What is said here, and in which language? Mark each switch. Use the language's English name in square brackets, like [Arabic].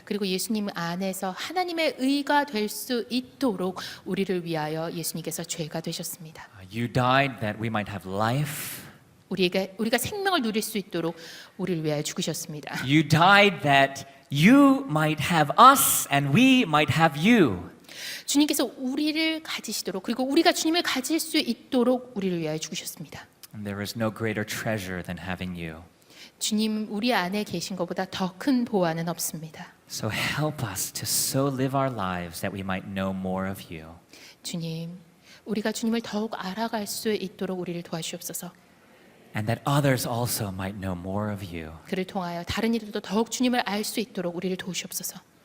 [Korean] 그리고 예수님 안에서 하나님의 의가 될 수 있도록 우리를 위하여 예수님께서 죄가 되셨습니다. [English] You died that we might have life. [Korean] 우리가 생명을 누릴 수 있도록 우리를 위하여 죽으셨습니다. [English] You died that you might have us and we might have you. [Korean] 주님께서 우리를 가지시도록 그리고 우리가 주님을 가질 수 있도록 우리를 위하여 죽으셨습니다. [English] And there is no greater treasure than having you. [Korean] 주님 우리 안에 계신 것보다 더 큰 보화는 없습니다. [English] So help us to so live our lives that we might know more of you. [Korean] 주님, 우리가 주님을 더욱 알아갈 수 있도록 우리를 도와주옵소서. [English] And that others also might know more of you. [Korean] 그를 통하여 다른 이들도 더욱 주님을 알 수 있도록 우리를 도우시옵소서.